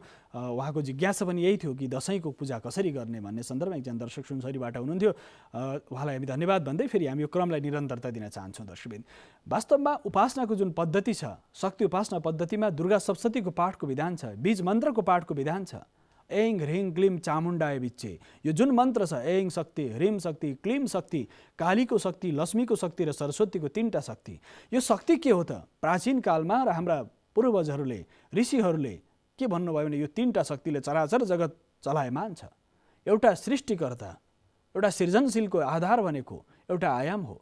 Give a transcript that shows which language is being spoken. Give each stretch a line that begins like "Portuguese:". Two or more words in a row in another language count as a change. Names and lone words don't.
Nepali: उहाँको जिज्ञासा पनि यही थियो कि दशैँको पूजा कसरी गर्ने भन्ने सन्दर्भमा एकजना दर्शक सुनसरीबाट हुनुहुन्थ्यो। उहाँलाई हामी धन्यवाद भन्दै फेरि हामी यो क्रमलाई निरन्तरता दिन चाहन्छौँ। दर्शकबिन, वास्तवमा उपासनाको जुन पद्धति छ शक्ति उपासना पद्धतिमा दुर्गा सप्तशतीको पाठको विधान छ, बीज मन्त्रको पाठको विधान छ।
Sanskrit: ऐं ह्रीं क्लीं चामुण्डाय विच्चे,
Nepali: यो जुन मन्त्र छ ऐं शक्ति, ह्रीं शक्ति, क्लीं शक्ति, कालीको शक्ति, लक्ष्मीको शक्ति र सरस्वतीको 3टा शक्ति। यो शक्ति के हो त? प्राचीन कालमा र हाम्रा पूर्वजहरूले ऋषिहरूले के भन्नुभयो भने यो 3टा शक्तिले चराचर जगत चलायमान छ। एउटा सृष्टिकर्ता, एउटा सृजनशीलको आधार भनेको एउटा आयाम हो।